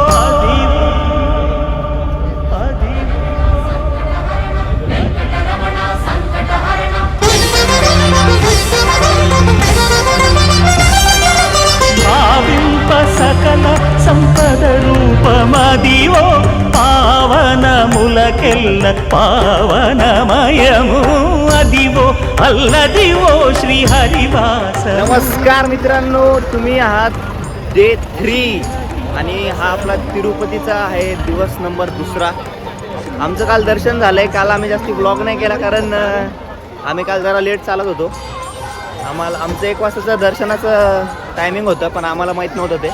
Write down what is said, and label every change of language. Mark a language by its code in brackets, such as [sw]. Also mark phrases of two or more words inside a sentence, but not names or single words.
[te] భావింప సకల సంపద రూపమదివో పావనములకెల్ల పావనమయము అదివో అల్లదివో శ్రీ హరివాస. [mr] नमस्कार मित्रांनो, तुम्ही आहात डे 3 आणि हा आपला तिरुपतीचा आहे दिवस नंबर 2. आमचं काल दर्शन झालंय. काल आम्ही जास्ती ब्लॉग नाही केला, कारण आम्ही काल जरा लेट चालत होतो. आमचं 1 वाजताचं दर्शनाचं टायमिंग होतं, पण आम्हाला माहीत नव्हतं ते.